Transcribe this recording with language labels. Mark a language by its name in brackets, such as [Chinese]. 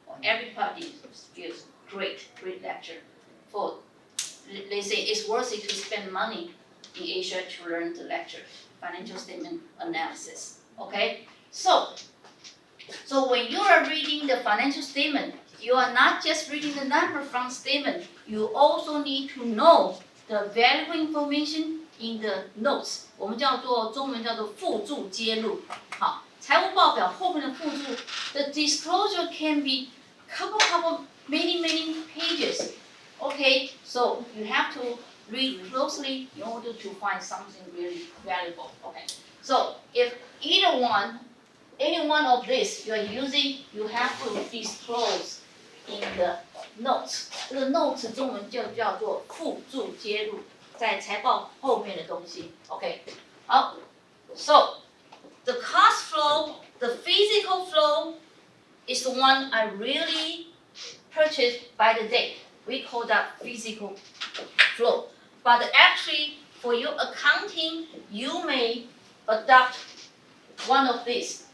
[English] Everybody feels great lecture. They say it's worth it to spend money in Asia to learn the lecture, financial statement analysis. Okay, so when you are reading the financial statement, you are not just reading the number from statement. You also need to know the valuable information in the notes. [Chinese] 我们中文叫做附注揭露。好，财务报表后面的附注 [English] ，the disclosure can be couple many pages. Okay, so you have to read closely in order to find something really valuable. Okay, so if any one of this you are using, you have to disclose in the notes. [Chinese] 这个 notes 中文就叫做附注揭露，在财报后面的东西。 [English] OK， 好 ，so the cost flow, the physical flow, is the one I really purchased by the day. We call that physical flow. But actually, for your accounting, you may adopt one of these.